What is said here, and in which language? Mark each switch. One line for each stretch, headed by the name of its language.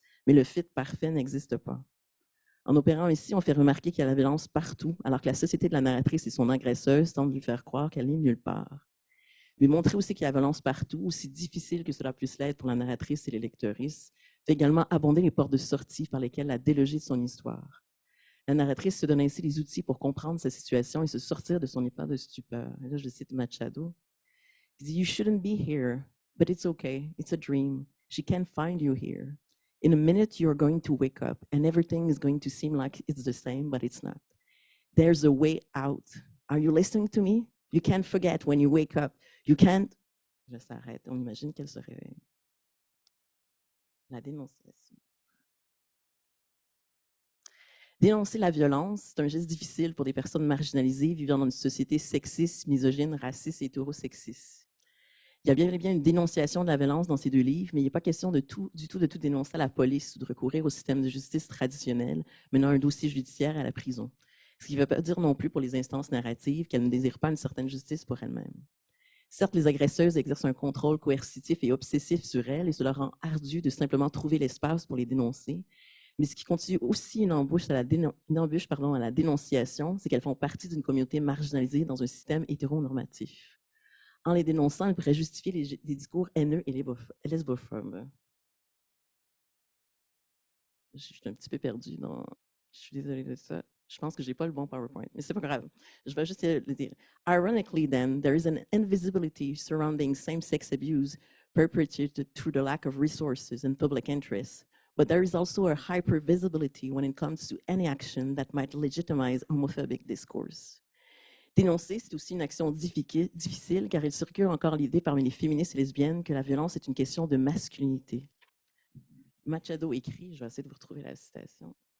French: Mais le fit parfait n'existe pas. En opérant ainsi, on fait remarquer qu'il y a la violence partout, alors que la société de la narratrice et son agresseuse tentent de lui faire croire qu'elle n'est nulle part. Mais montrer aussi qu'il y a la violence partout, aussi difficile que cela puisse l'être pour la narratrice et les lectrices, fait également abonder les portes de sortie par lesquelles la déloger de son histoire. La narratrice se donne ainsi les outils pour comprendre sa situation et se sortir de son état de stupeur. Et là, je cite Machado. Il dit,
English: « You shouldn't be here, but it's okay, it's a dream. She can't find you here. In a minute, you're going to wake up and everything is going to seem like it's the same, but it's not. There's a way out. Are you listening to me? You can't forget when you wake up. You can't...
French: » Je s'arrête, on imagine qu'elle se réveille. La dénonciation. Dénoncer la violence, c'est un geste difficile pour des personnes marginalisées vivant dans une société sexiste, misogyne, raciste et hétérosexiste. Il y a bien et bien une dénonciation de la violence dans ces 2 livres, mais il n'est pas question du tout de tout dénoncer à la police ou de recourir au système de justice traditionnel, menant un dossier judiciaire à la prison. Ce qui ne veut pas dire non plus pour les instances narratives qu'elles ne désirent pas une certaine justice pour elles-mêmes. Certes, les agresseuses exercent un contrôle coercitif et obsessif sur elles et cela rend ardu de simplement trouver l'espace pour les dénoncer, Mais ce qui constitue aussi une embûche à la, à la dénonciation, c'est qu'elles font partie d'une communauté marginalisée dans un système hétéronormatif. En les dénonçant, elles pourraient justifier des discours haineux et lesbophobes. Je suis un petit peu perdue dans... Je suis désolée de ça. Je pense que je n'ai pas le bon PowerPoint, mais c'est pas grave. Je vais juste le dire.
English: Ironically, then, there is an invisibility surrounding same-sex abuse perpetrated through the lack of resources and public interest. But there is also a hypervisibility when it comes to any action that might legitimize homophobic discourse.
French: Dénoncer, c'est aussi une action difficile car il circule encore l'idée parmi les féministes et lesbiennes que la violence est une question de masculinité. Machado écrit, je vais essayer de vous retrouver la citation.